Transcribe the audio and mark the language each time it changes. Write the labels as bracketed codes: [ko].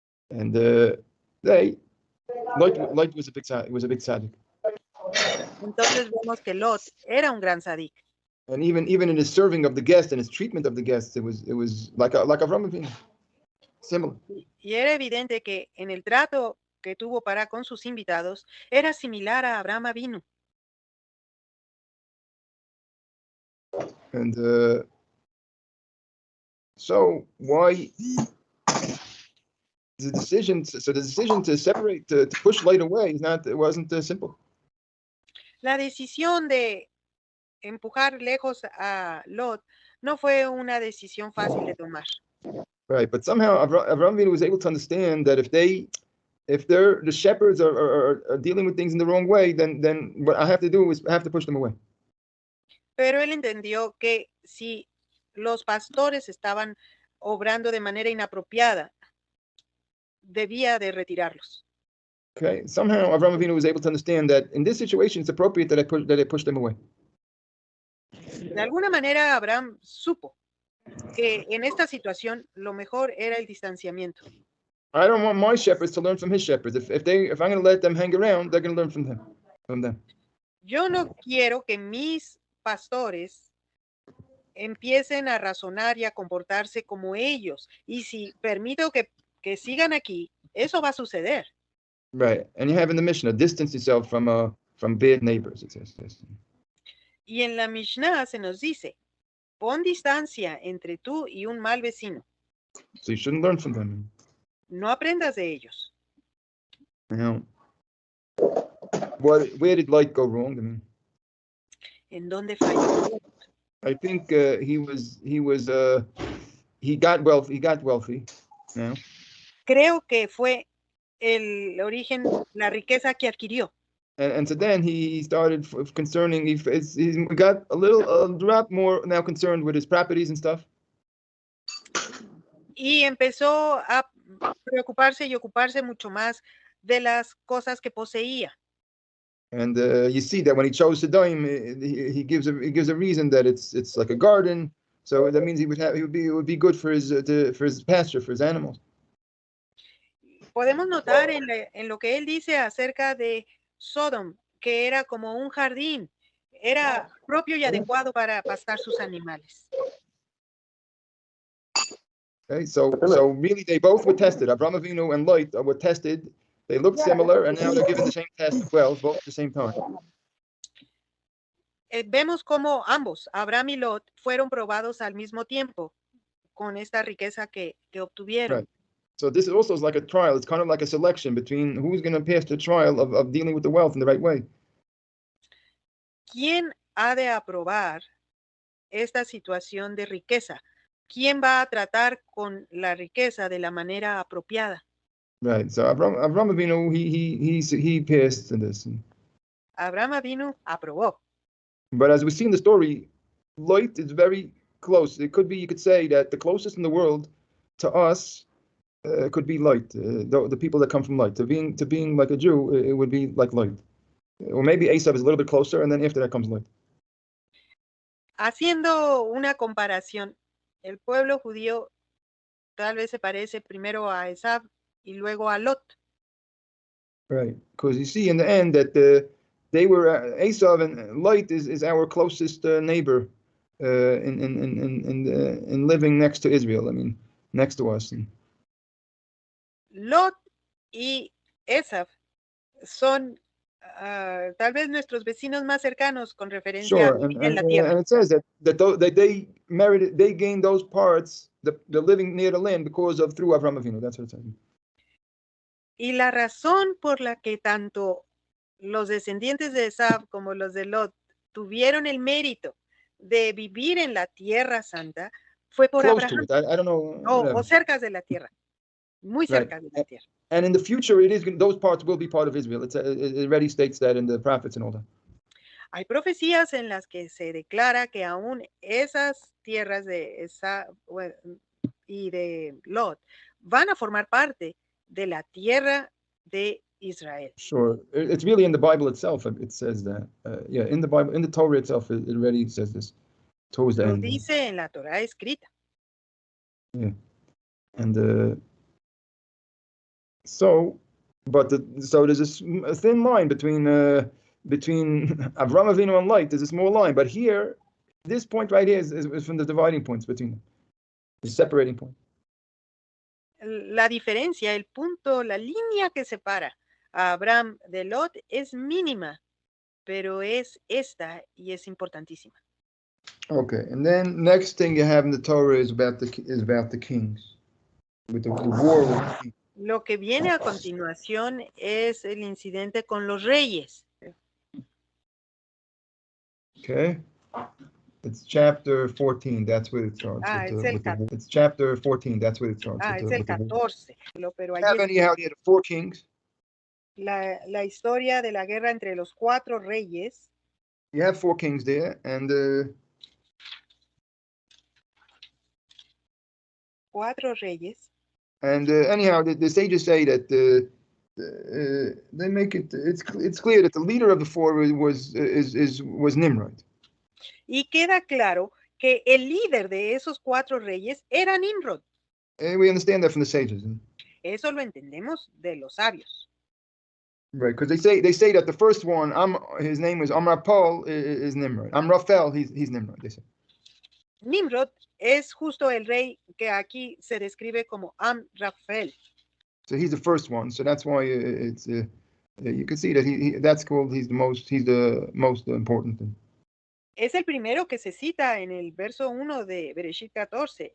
[en] And Lot was a big tzaddik. [es] Entonces vemos que Lot era un gran tzadik. [en] And even in his serving of the guests and his treatment of the guests, it was like Avraham Avinu, similar. [es] Y era evidente que en el trato que tuvo para con sus invitados era similar a Abraham Avinu. [en] And so why the decision to separate, to push Lot away wasn't simple. [es] La decisión de empujar lejos a Lot no fue una decisión fácil de tomar. [en] Right, but somehow Avraham Avinu was able to understand that if the shepherds are dealing with things in the wrong way, then what I have to do is I have to push them away. [es] Pero él entendió que si los pastores estaban obrando de manera inapropiada, debía de retirarlos. [en] Okay, somehow Avraham Avinu was able to understand that in this situation it's appropriate that I push them away. [es] De alguna manera, Abraham supo que en esta situación lo mejor era el distanciamiento. [en] I don't want my shepherds to learn from his shepherds. If I'm going to let them hang around, they're going to learn from them. [es] Yo no quiero que mis pastores empiecen a razonar y a comportarse como ellos. Y si permito que sigan aquí, eso va a suceder. [en] Right, and you have in the Mishnah, distance yourself from bad neighbors. It says this. [es] Y en la Mishnah se nos dice, pon distancia entre tú y un mal vecino. [en] So you shouldn't learn from them. [es] No aprendas de ellos. [en] Now, where did light go wrong? I mean, [es] ¿En dónde falló? [en] I think he got wealthy. Now, [es] Creo que fue el origen, la riqueza que adquirió. [en] and so then he started concerning. He got a little drop more now concerned with his properties and stuff. [es] Y empezó a preocuparse y ocuparse mucho más de las cosas que poseía. [en] And you see that when he chose Sodom, he gives a reason that it's like a garden. So that means it would be good for his pasture, for his animals. [es] Podemos notar en lo que él dice acerca de Sodom, que era como un jardín, era propio y adecuado para pastar sus animales. [en] Okay, so really they both were tested. Avraham Avinu and Lot were tested. They looked similar, and now they're given the same test as well, both at the same time. [es] Vemos como ambos, Abraham y Lot, fueron probados al mismo tiempo con esta riqueza que obtuvieron. [en] Right. So this is also like a trial. It's kind of like a selection between who's going to pass the trial of dealing with the wealth in the right way. [es] ¿Quién ha de aprobar esta situación de riqueza? ¿Quién va a tratar con la riqueza de la manera apropiada? [en] Right. So Avraham Avinu, he passed in this. [es] Abraham Avinu aprobó. [en] But as we see in the story, Lot is very close. It could be, you could say that the closest in the world to us could be Lot, the people that come from Lot. To being like a Jew, it would be like Lot. Or maybe Esav is a little bit closer, and then after that comes Lot. [es] Haciendo una comparación, el pueblo judío tal vez se parece primero a Esav y luego a Lot. [en] Right, because you see in the end that they were Esav and Lot is our closest neighbor in living next to Israel. I mean, next to us. [es] Lot y Esav son tal vez nuestros vecinos más cercanos con referencia a vivir en la tierra. [en] And it says that they gained those parts, the living near the land, through Avraham Avinu. That's what it says. [es] Y la razón por la que tanto los descendientes de Esav como los de Lot tuvieron el mérito de vivir en la tierra santa fue por [en] Close [es] Abraham. [en] to it. I don't know. [es] O cerca de la tierra. Muy cerca de la tierra. [en] And in the future, those parts will be part of Israel. It already states that in the prophets and all that. [es] Hay profecías en las que se declara que aún esas tierras de Esav y de Lot van a formar parte de la tierra de Israel. [en] Sure, it's really in the Bible itself. It says that. In the Bible, in the Torah itself, it already says this. Towards the [es] Lo [en] end. [es] dice en la Torah escrita. [en] Yeah, and so there's a thin line between Avraham Avinu and Lot. There's a small line, but here, this point right here is from the dividing points between them, the separating point. [es] La diferencia, el punto, la línea que separa a Abraham de Lot es mínima, pero es esta y es importantísima. [en] Okay, and then next thing you have in the Torah is about the kings, with the war with the kings. [es] Lo que viene a continuación es el incidente con los reyes. [en] Okay, it's chapter 14. That's where it starts. It's chapter 14. That's where it starts. [es] Es el 14. Pero allí [en] have anyhow the 4 kings. [es] La historia de la guerra entre los 4 reyes. [en] You have 4 kings there, and [es] 4 reyes. [en] And anyhow, the sages say that they make it. It's clear that the leader of the four was Nimrod. [es] Y queda claro que el líder de esos 4 reyes era Nimrod. [en] We understand that from the sages, [es] Eso lo entendemos de los sabios. [en] right? Because they say that the first one, his name was Amrapal, is Nimrod. Amraphel, he's Nimrod. They say. [es] Nimrod es justo el rey que aquí se describe como Amraphel. [en] So he's the first one. So that's why it's you can see that that's called he's the most important thing. [es] Es el primero que se cita en el verso 1 de Bereshit 14.